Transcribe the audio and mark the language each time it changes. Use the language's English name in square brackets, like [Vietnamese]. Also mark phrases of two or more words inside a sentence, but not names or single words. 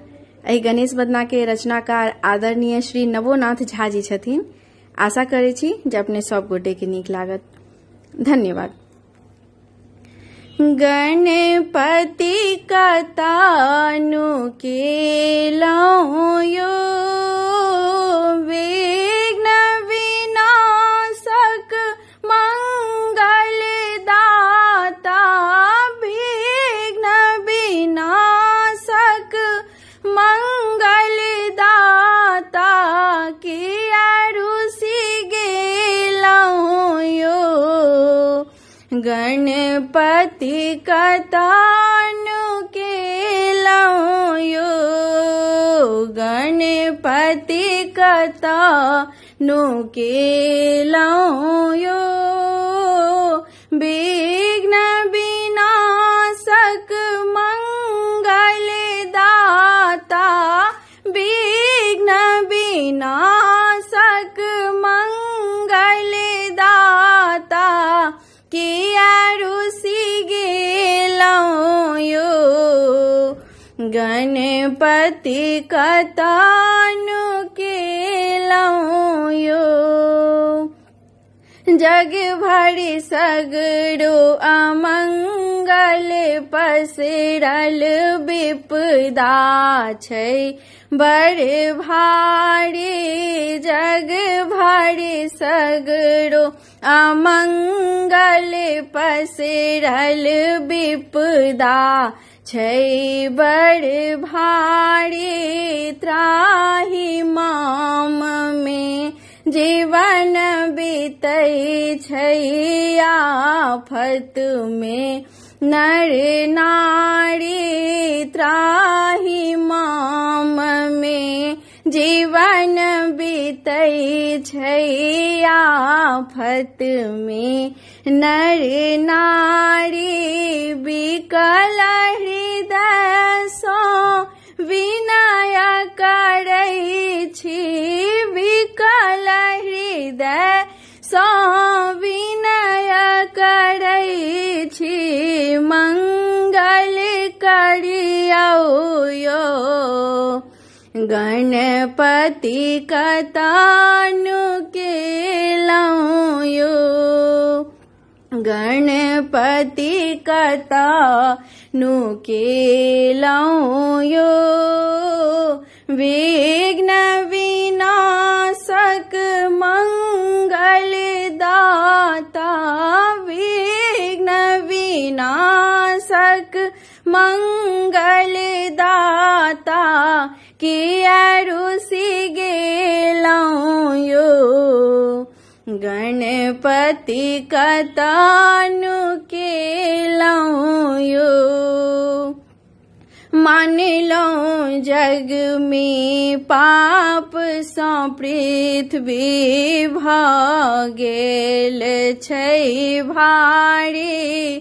[Maithili] एहि गणेश वंदना के रचनाकार आदरणीय श्री नवोनाथ झा जी छथिन। आशा करै छी जे अपने सब गोटे के नीक लागत। धन्यवाद। गणपति कतानु केलहुँ यो, विघ्न विनाशक मंगल दाता, विघ्न विनाशक मंगल दाता, किया रुसि गेलहुँ यो। गणपति कतानु केलहुँ यो, गणपति कतानु केलहुँ यो, विघ्न विनाशक मंगल दाता, विघ्न विनाशक मंगल दाता, किया रुसि गेलहुँ यो। गणपति कतानु केलहुँ यो। जग भरि सगरो अमंगल पसरल विपदा छै बड़ भारी। जग भरि सगरो अमंगल पसरल विपदा छै बड़ भारी। [Sanskrit] त्राहि माम [Maithili] में जीवन बीतै छै आफत में नर नारी। [Sanskrit] त्राहि माम [Maithili] में जीवन बीतै छै आफत में नर नारी। विकल हृदय सँ विनय करै छी, विकल हृदय सँ विनय करै छी, मंगल करियौ यो। गणपति कतानु केलहुँ यो, गणपति कतानु केलहुँ यो, विघ्न विनाशक मंगल दाता, विघ्न विनाशक मंगल दाता, किया रुसि गेलहुँ यो। गणपति कतानु केलहुँ यो। मानलहुँ जग में पाप सँ पृथ्वी भऽ गेल छै भारी।